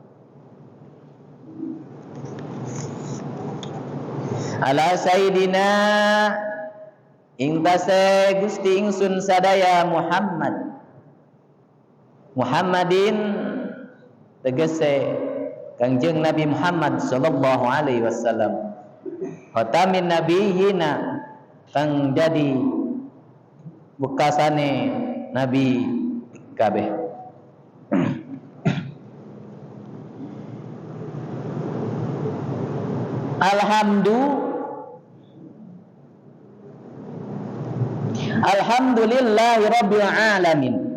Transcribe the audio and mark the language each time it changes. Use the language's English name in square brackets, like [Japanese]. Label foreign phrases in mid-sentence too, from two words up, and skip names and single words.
[Arabic] على سيدنا [Javanese] ing tase Gusti ingsun sadaya Muhammadin tegese Kangjeng Nabi Muhammad [Arabic] صلى الله عليه وسلم, خاتم النبيين [Javanese] kang jadi bekasane nabi kabeh. [Arabic] الحمد لله رب العالمين.